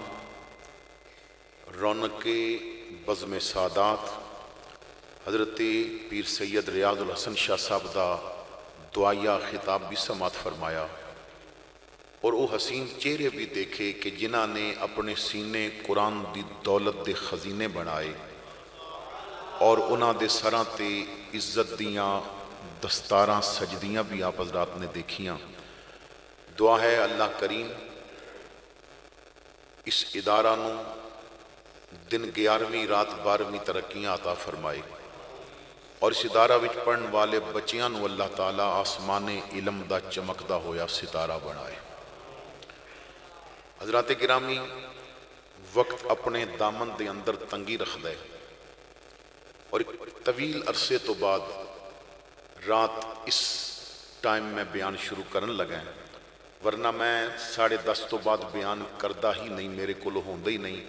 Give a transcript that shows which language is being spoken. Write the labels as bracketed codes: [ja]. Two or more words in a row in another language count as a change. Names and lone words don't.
[pa] رونق بزم سادات حضرت پیر سید ریاض الحسن شاہ صاحب دا دعائیہ خطاب بھی سماعت فرمایا، اور وہ حسین چہرے بھی دیکھے کہ جنہاں نے اپنے سینے قرآن دی دولت دے خزینے بنائے، اور انہاں دے سراں تے عزت دیاں دستاراں سجدیاں بھی آپ حضرات نے دیکھیاں۔ دعا ہے اللہ کریم اس ادارہ نو دن 11ویں رات 12ویں ترقیاں عطا فرمائے، اور اس ادارہ وچ پڑھن والے بچیاں نو اللہ تعالیٰ آسمان علم دا چمکدا ہویا ستارہ بنائے۔ حضرات گرامی، وقت اپنے دامن دے اندر تنگی رکھ دے، اور ایک طویل عرصے تو بعد رات اس ٹائم میں بیان شروع کرن لگا ہے، ورنہ میں 10:30 تو بعد بیان کردہ ہی نہیں، میرے کو ہوندہ ہی نہیں۔